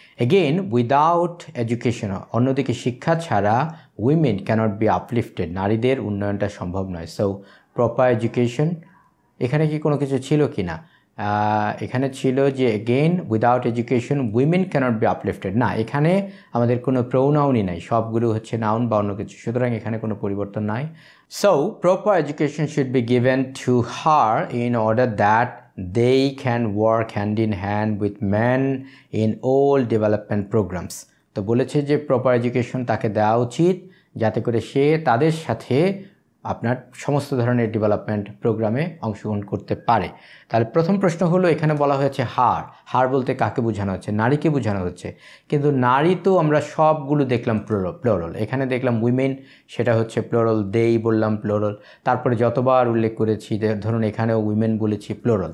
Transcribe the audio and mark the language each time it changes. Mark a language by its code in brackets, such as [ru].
[en] again without education, [bn] অন্যদিকে শিক্ষা ছাড়া [en] women cannot be uplifted, [bn] নারীদের উন্নয়নটা সম্ভব নয়। [en] so proper education, [bn] এখানে কি কোনো কিছু ছিল কি না? এখানে ছিল যে [en] Again without education women cannot be uplifted. [bn] না, এখানে আমাদের কোনো প্রোনাউনই নাই, সবগুলো হচ্ছে নাউন বা অন্য কিছু, সুতরাং এখানে কোনো পরিবর্তন নাই। [en] So proper education should be given to her in order that they can work hand in hand with men in all development programs। [bn] তো বলেছে যে প্রপার এডুকেশন তাকে দেওয়া উচিত যাতে করে সে তাদের সাথে আপনার সমস্ত ধরনের ডেভেলপমেন্ট প্রোগ্রামে অংশগ্রহণ করতে পারে। তাহলে প্রথম প্রশ্ন হলো, এখানে বলা হয়েছে হার। হার বলতে কাকে বোঝানো হচ্ছে? নারীকে বোঝানো হচ্ছে। কিন্তু নারী তো আমরা সবগুলো দেখলাম প্লোরাল, এখানে দেখলাম উইমেন, সেটা হচ্ছে প্লোরাল, দেই বললাম প্লোরাল, তারপরে যতবার উল্লেখ করেছি ধরুন এখানেও উইমেন বলেছি প্লোরাল।